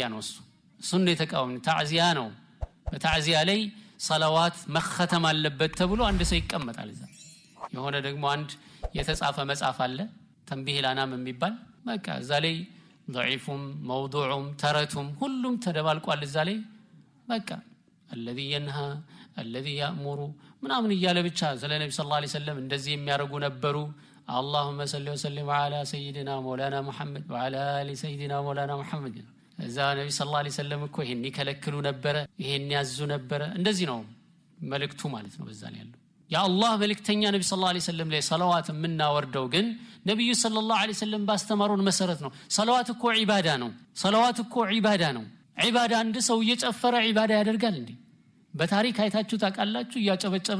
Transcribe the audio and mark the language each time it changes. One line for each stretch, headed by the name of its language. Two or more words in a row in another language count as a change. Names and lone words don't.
Amharic: ነው እሱ ነው የተቃወመ ታዚያ ነው በታዚያ ላይ ሰላዋት መختም አለበት ተብሎ አንድ ሰው ይቀመጣል እዛ የሆነ ደግሞ አንድ የተጻፈ መጽሐፍ አለ ተንቢህ ላናም የሚባል በቃ እዛ ላይ
Arabic: ضعيفም موضوعም
Amharic: ተረቱም ሁሉም ተደባልቋል እዛ ላይ በቃ
Arabic: الذي ينهى الذي يأمر
Amharic: ምናምን ይያለ ብቻ ስለ ነብዩ
Arabic: صلى الله عليه وسلم
Amharic: እንደዚህ የሚያረጉ ነበሩ
Arabic: اللهم صل وسلم على سيدنا مولانا محمد وعلى ال سيدنا مولانا محمد
Amharic: እዛ ነብዩ
Arabic: صلى الله عليه وسلم
Amharic: እኮ ይሄን ይከለክሉ ነበር ይሄን ያዙ ነበር እንደዚህ ነው መልእክቱ ማለት ነው በዛ ላይ ያለው ያ አላህ መልእክተኛ ነብዩ
Arabic: صلى الله عليه وسلم
Amharic: ላይ ሰላዋት ምናወርደው ግን ነብዩ
Arabic: صلى الله عليه وسلم
Amharic: ባስተማሩን መሰረት ነው ሰላዋት እኮ ዒባዳ ነው ዒባዳ አንድ ሰው እየጨፈረ ዒባዳ ያደርጋል እንዴ በታሪክ አይታችሁ ታውቃላችሁ እያጨበጨበ